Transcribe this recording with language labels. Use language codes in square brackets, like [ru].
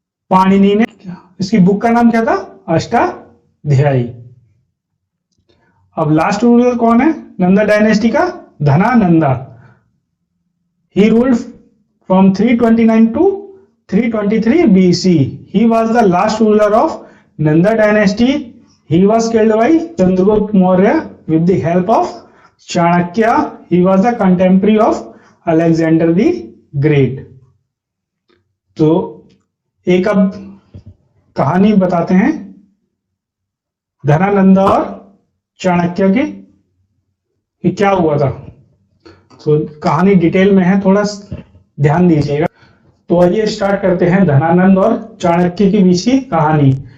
[hi] पाणिनि ने। इसकी बुक का नाम क्या था? अष्टाध्यायी। अब लास्ट रूलर कौन है नंदा डायनेस्टी का? धनानंदा। [en] He ruled from 329 to 323 BC। He was the last ruler of Nanda dynasty. He was killed by Chandragupta Maurya with the help of Chanakya. He was the contemporary of Alexander the Great. [hi] तो एक अब कहानी बताते हैं धनानंदा और चाणक्य की कि क्या हुआ था। तो कहानी डिटेल में है, थोड़ा ध्यान दीजिएगा। तो आइए स्टार्ट करते हैं धनानंद और चाणक्य के बीच की कहानी।